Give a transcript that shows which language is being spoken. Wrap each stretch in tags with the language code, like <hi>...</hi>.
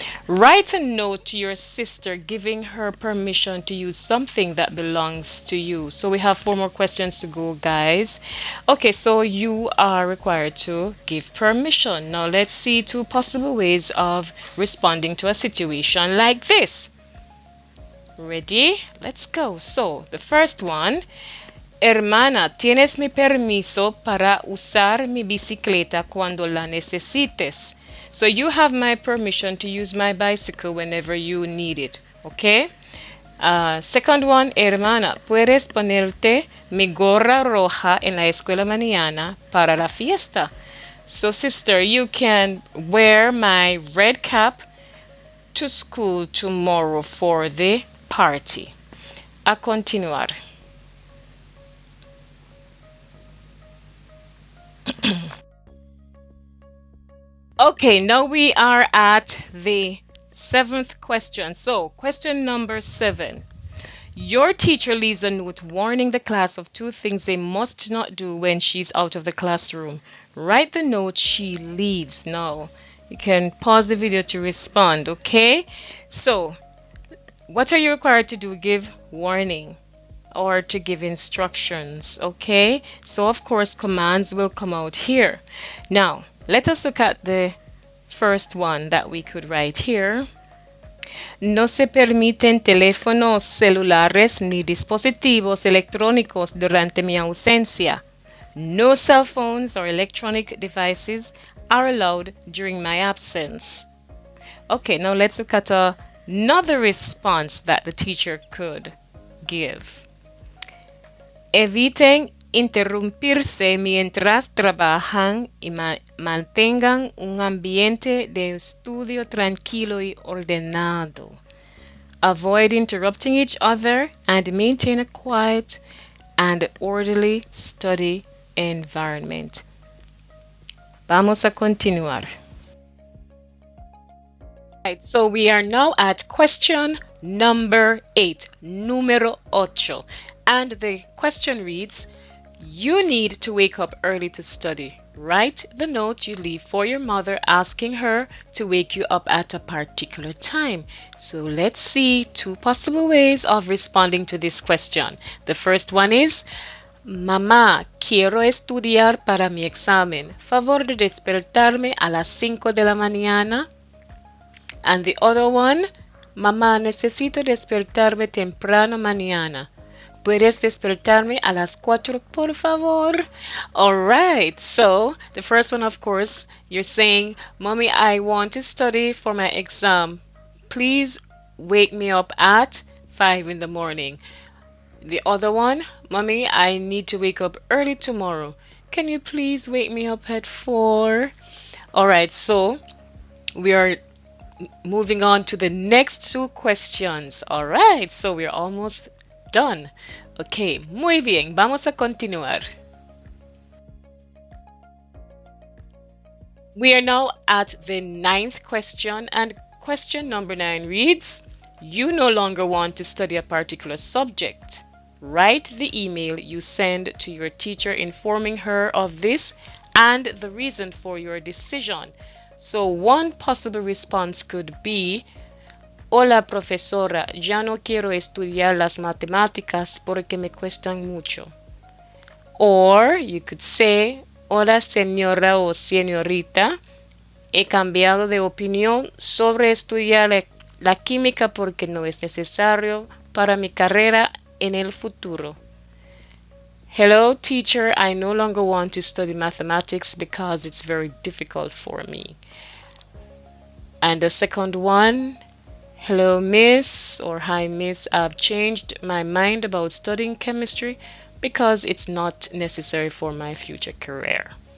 <en>Write a note to your sister giving her permission to use something that belongs to you. So we have 4 more questions to go, guys. Okay, so you are required to give permission. Now let's see 2 possible ways of responding to a situation like this. Ready? Let's go. So the first one.</en> <es>Hermana, ¿tienes mi permiso para usar mi bicicleta cuando la necesites?</es> <en>So you have my permission to use my bicycle whenever you need it, okay? Second one,</en> <es>hermana, ¿puedes ponerte mi gorra roja en la escuela mañana para la fiesta?</es> <en>So sister, you can wear my red cap to school tomorrow for the party.</en> <es>A continuar.</es> <en>Okay, now we are at the 7th question. So, question number 7. Your teacher leaves a note warning the class of 2 things they must not do when she's out of the classroom. Write the note she leaves. Now, you can pause the video to respond, okay? So, what are you required to do? Give warning or to give instructions, okay? So, of course, commands will come out here. Now, let us look at the first one that we could write here.</en> <es>No se permiten teléfonos celulares ni dispositivos electrónicos durante mi ausencia.</es> <en>No cell phones or electronic devices are allowed during my absence. Okay, now let's look at another response that the teacher could give.</en> <es>Eviten interrumpirse mientras trabajan y mantengan un ambiente de estudio tranquilo y ordenado.</es> <en>Avoid interrupting each other and maintain a quiet and orderly study environment.</en> <es>Vamos a continuar.</es> <en>Right, so we are now at question number 8,</en> <es>número 8.</es> <en>And the question reads, you need to wake up early to study. Write the note you leave for your mother asking her to wake you up at a particular time. So let's see 2 possible ways of responding to this question. The first one is,</en> <es>Mamá, quiero estudiar para mi examen. Favor de despertarme a las 5 de la mañana.</es> <en>And the other one,</en> <es>Mamá, necesito despertarme temprano mañana. ¿Puedes despertarme a las 4, por favor?</es> <en>All right, so the first one, of course, you're saying, Mommy, I want to study for my exam. Please wake me up at 5 in the morning. The other one, Mommy, I need to wake up early tomorrow. Can you please wake me up at 4? All right, so we are moving on to the next 2 questions. All right, so we're almost done.</en> <es>Okay, muy bien, vamos a continuar.</es> <en>We are now at the 9th question, and question number 9 reads, you no longer want to study a particular subject. Write the email you send to your teacher informing her of this and the reason for your decision. So one possible response could be,</en> <es>Hola profesora, ya no quiero estudiar las matemáticas porque me cuestan mucho.</es> <en>Or you could say,</en> <es>Hola señora o señorita, he cambiado de opinión sobre estudiar la química porque no es necesario para mi carrera en el futuro.</es> <en>Hello teacher, I no longer want to study mathematics because it's very difficult for me. And the second one, hello miss or hi miss, I've changed my mind about studying chemistry because it's not necessary for my future career.</en>